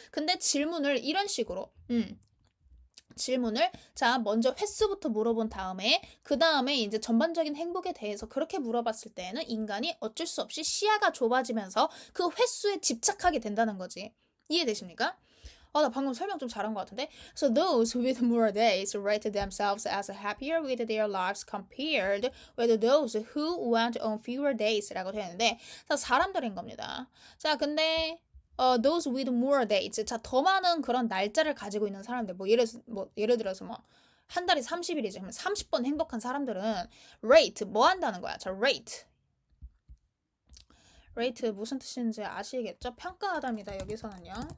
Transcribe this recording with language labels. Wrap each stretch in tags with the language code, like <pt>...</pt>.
<ko>근데 질문을 이런 식으로, 질문을 자 먼저 횟수부터 물어본 다음에 그 다음에 이제 전반적인 행복에 대해서 그렇게 물어봤을 때는 인간이 어쩔 수 없이 시야가 좁아지면서 그 횟수에 집착하게 된다는 거지. 이해되십니까? 나 방금 설명 좀 잘한 것 같은데.</ko> <en>So those with more days rate themselves as happier with their lives compared with those who went on fewer days</en> <ko>라고 되어 있는데 자 사람들인 겁니다. 자 근데</ko> <en>those with more days.</en> <ko>자, 더 많은 그런 날짜를 가지고 있는 사람들. 예를 들어서 한 달이 30일이지. 그러면 30번 행복한 사람들은 rate 뭐 한다는 거야? 자, rate. rate 무슨 뜻인지 아시겠죠? 평가하답니다. 여기서는요.</ko>